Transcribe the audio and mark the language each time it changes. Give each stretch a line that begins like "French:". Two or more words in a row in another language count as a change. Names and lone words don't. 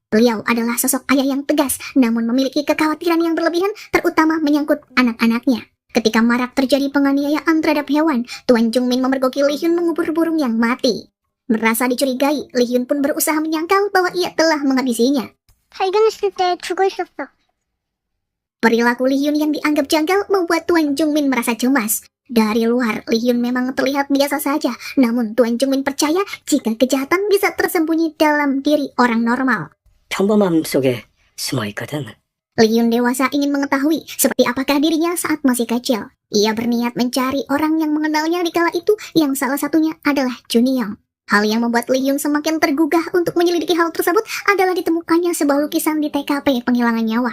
Indonesian: Beliau adalah sosok ayah yang tegas, namun memiliki kekhawatiran yang berlebihan, terutama menyangkut anak-anaknya. Ketika marak terjadi penganiayaan terhadap hewan, Tuan Jung Min memergoki Lee Hyun mengubur burung yang mati. Merasa dicurigai, Lee Hyun pun berusaha menyangkal bahwa ia telah menghabisinya.
Korean: 발견했을 때 죽어 있었어.
Indonesian: Perilaku Lee Hyun yang dianggap janggal membuat Tuan Jung Min merasa cemas. Dari luar, Lee Hyun memang terlihat biasa saja, namun Tuan Jung Min percaya jika kejahatan bisa tersembunyi dalam diri orang normal.
Korean: 평범함 속에 숨어 있거든.
Indonesian: Lee Hyun dewasa ingin mengetahui seperti apakah dirinya saat masih kecil. Ia berniat mencari orang yang mengenalnya di kala itu, yang salah satunya adalah Jun Young. Hal yang membuat Lee Hyun semakin tergugah untuk menyelidiki hal tersebut adalah ditemukannya sebuah lukisan di TKP penghilangan nyawa.